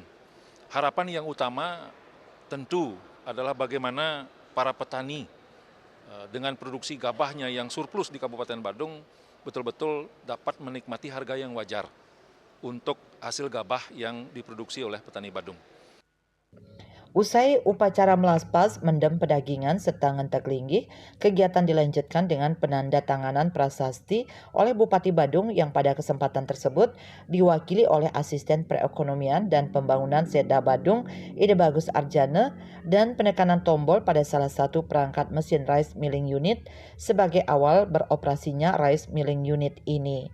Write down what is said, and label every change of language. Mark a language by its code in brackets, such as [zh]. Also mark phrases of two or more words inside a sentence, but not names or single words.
[id] Harapan yang utama tentu adalah bagaimana para petani dengan produksi gabahnya yang surplus di Kabupaten Badung betul-betul dapat menikmati harga yang wajar untuk hasil gabah yang diproduksi oleh petani Badung. Usai upacara melaspas, [ban] mendem pedagingan [id] serta [ban] ngentek linggih, [id] kegiatan dilanjutkan dengan penandatanganan prasasti oleh Bupati Badung yang pada kesempatan tersebut diwakili oleh Asisten Perekonomian dan Pembangunan Seda Badung Ide Bagus Arjana dan penekanan tombol pada salah satu perangkat mesin [en] Rice Milling Unit [id] sebagai awal beroperasinya [en] Rice Milling Unit [id] ini.